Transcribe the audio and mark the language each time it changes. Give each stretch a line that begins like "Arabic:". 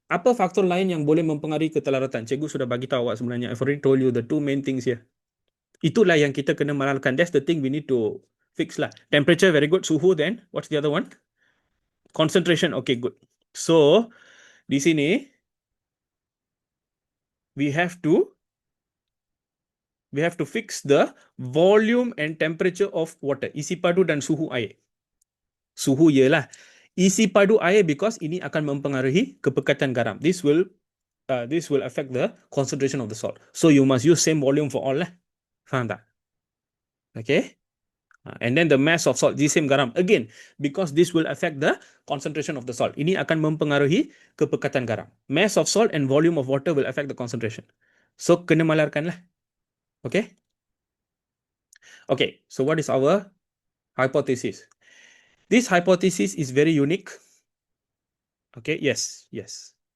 Malay: Apa faktor lain yang boleh mempengaruhi ketelarutan? Cikgu sudah bagi tahu awak sebenarnya.
English: I've already told you the two main things here.
Malay: Itulah yang kita kena malarkan.
English: That's the thing we need to Fix lah. Temperature, very good. Suhu then. What's the other one? Concentration. Okay, good. So, di sini, we have to fix the volume and temperature of water.
Malay: Isi padu dan suhu air. Suhu ialah isi padu air because ini akan mempengaruhi kepekatan garam.
English: This will affect the concentration of the salt. So you must use same volume for all lah.
Malay: Faham tak?
English: Okay. And then the mass of salt, the same garam. Again, because this will affect the concentration of the salt.
Malay: Ini akan mempengaruhi kepekatan garam.
English: Mass of salt and volume of water will affect the concentration. So
Malay: kena malarkan lah.
English: Okay. Okay. So what is our hypothesis? This hypothesis is very unique. Okay. Yes. Yes.